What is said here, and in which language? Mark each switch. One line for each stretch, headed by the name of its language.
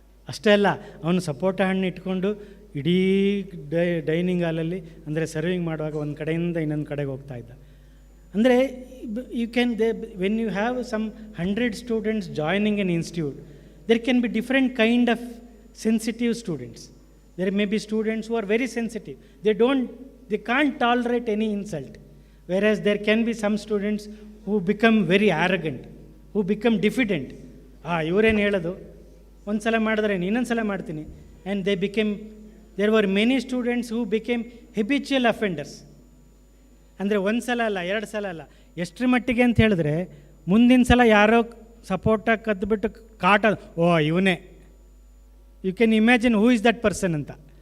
Kannada: ಅಷ್ಟೇ ಅಲ್ಲ, ಅವನು ಸಪೋಟ ಹಣ್ಣು ಇಟ್ಕೊಂಡು ಇಡೀ ಡೈನಿಂಗ್ ಹಾಲಲ್ಲಿ ಅಂದರೆ ಸರ್ವಿಂಗ್ ಮಾಡುವಾಗ ಒಂದು ಕಡೆಯಿಂದ ಇನ್ನೊಂದು ಕಡೆಗೆ ಹೋಗ್ತಾ ಇದ್ದ.
English: ಅಂದರೆ you can when you have some 100 students joining an institute, there can be different kind of sensitive students. There may be students who are very sensitive, they can't tolerate any insult. whereas there can be some students who become very arrogant, who become diffident.
Kannada: ಇವರೇನು ಹೇಳೋದು, ಒಂದು ಸಲ ಮಾಡಿದ್ರೆ ಇನ್ನೊಂದು ಸಲ ಮಾಡ್ತೀನಿ.
English: And there were many students who became habitual offenders.
Kannada: ಅಂದರೆ ಒಂದು ಸಲ ಅಲ್ಲ, 2 ಸಲ ಅಲ್ಲ, ಎಷ್ಟರ ಮಟ್ಟಿಗೆ ಅಂತ ಹೇಳಿದ್ರೆ ಮುಂದಿನ ಸಲ ಯಾರೋ ಸಪೋರ್ಟ ಕದ್ದುಬಿಟ್ಟು ಕಾಟ, ಓ ಇವನೇ,
English: you can imagine who is that person
Kannada: ಅಂತ.